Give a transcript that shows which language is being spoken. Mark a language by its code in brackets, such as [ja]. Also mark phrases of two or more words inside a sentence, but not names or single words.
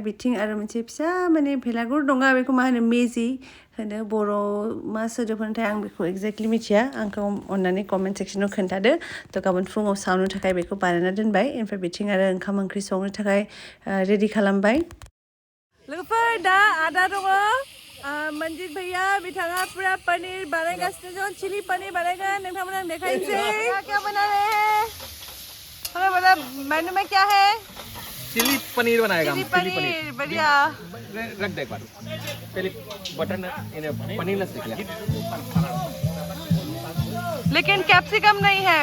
[brx] बिथिं आरो मोनसे फिसा माने भेलागुर दङ बेखौ मा होनो मेजि होनो बर' मा सोदोब होनोथाय आं बेखौ एक्जेक्टलि मिथिया आंखौ अननानै कमेन्ट सेक्सनाव खोन्थादो थ' गाबोन फुङाव सावनो थाखाय बेखौ बानायना दोनबाय ओमफ्राय बिथिं आरो ओंखाम ओंख्रि संनो थाखाय रेडि खालामबाय लोगोफोर दा आदा दङ मनजित भैया बिथाङा [hi] पूरा पनीर बनाएगासिनो [brx] दं [hi] चिली पनीर बनाएगा [brx] नोंथांमोना देखाइनोसै [hi] क्या बना रहे हैं हमें बता मेनू में क्या है चिली पनीर बनाएगा चिली पनीर बढ़िया रख दे एक बार पहले बटन पनीर न सेक लिया लेकिन कैप्सिकम नहीं है